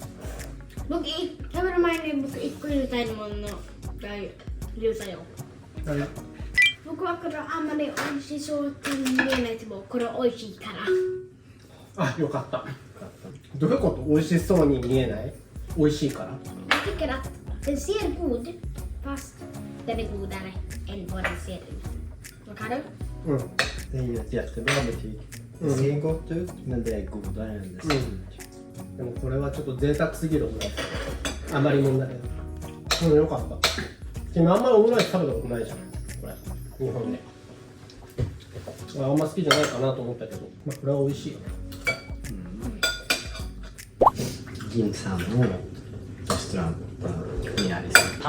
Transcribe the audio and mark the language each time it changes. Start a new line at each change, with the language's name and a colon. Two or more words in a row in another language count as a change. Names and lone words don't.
Japanese: 僕、食べる前に僕1個入れたいものの理由だよ。僕はこれあんまり美味しそうって見えないけど、これ美味しいから。あ、よかった。どういうこと？美味しそうに見えない？美味しいから。
Swedish: Jag tycker att den ser god fast den är godare än vad den ser ut. Vad kan du? Det är ju ett jättebra betyg. Det ser gott ut, men det är godare än det ser ut.
Japanese: でもこれはちょっと贅沢すぎるオムライス。あまりもんだけど。よかった。君あんまりオムライス食べたことないじゃん。これ日本で。あんま好きじゃないかなと思ったけど、これは美味しいよね。銀さんのレストランにありそう。